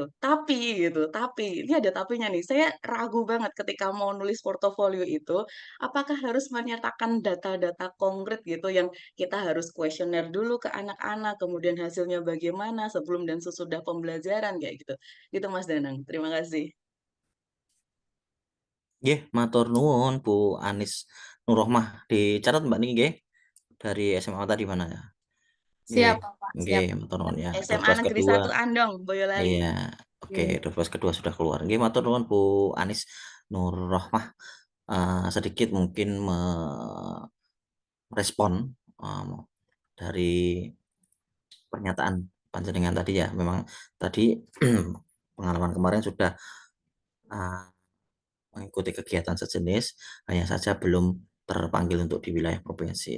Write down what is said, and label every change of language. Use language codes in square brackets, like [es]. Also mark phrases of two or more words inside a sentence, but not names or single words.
[id] Tapi ini ada tapinya nih. Saya ragu banget ketika mau nulis portofolio itu, apakah harus menyertakan data-data konkret gitu yang kita harus kuesioner dulu ke anak-anak, kemudian hasilnya bagaimana sebelum dan sesudah pembelajaran kayak gitu. Gitu Mas Danang. Terima kasih. [jv] Nggih, matur nuwun Bu Anis Nurrohmah. [id] Dicatat Mbak Niki nggih. Dari SMA tadi mana ya? Siap, Bapak. [jv] Nggih, matur nuwun ya. [id] SMA Negeri 1 Andong, Boyolali. Iya, oke, [en] door prize [id] kedua sudah keluar. [jv] Nggih, matur nuwun Bu Anis Nurrohmah. [id] Sedikit mungkin merespon dari pernyataan panjenengan tadi ya, memang tadi pengalaman kemarin sudah mengikuti kegiatan sejenis, hanya saja belum terpanggil untuk di wilayah provinsi.